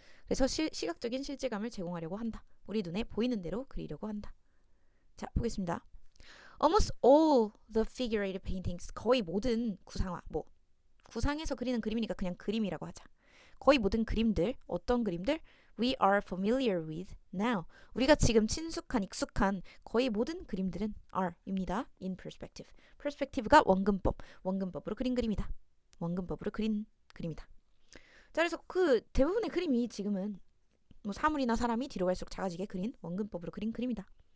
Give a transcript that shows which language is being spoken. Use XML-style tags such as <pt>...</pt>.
<ko>그래서 시각적인 실제감을 제공하려고 한다. 우리 눈에 보이는 대로 그리려고 한다. 자, 보겠습니다.</ko> <en>Almost all the figurative paintings,</en> <ko>거의 모든 구상화, 뭐 구상해서 그리는 그림이니까 그냥 그림이라고 하자. 거의 모든 그림들, 어떤 그림들?</ko> <en>We are familiar with now.</en> <ko>우리가 지금 친숙한, 익숙한 거의 모든 그림들은 are입니다.</ko> <en>In perspective.</en> <ko>perspective가 원근법으로 그린 그림이다. 원근법으로 그린 그림이다. 자, 그래서 그 대부분의 그림이 지금은 뭐 사물이나 사람이 뒤로 갈수록 작아지게 그린 원근법으로 그린 그림이다.</ko>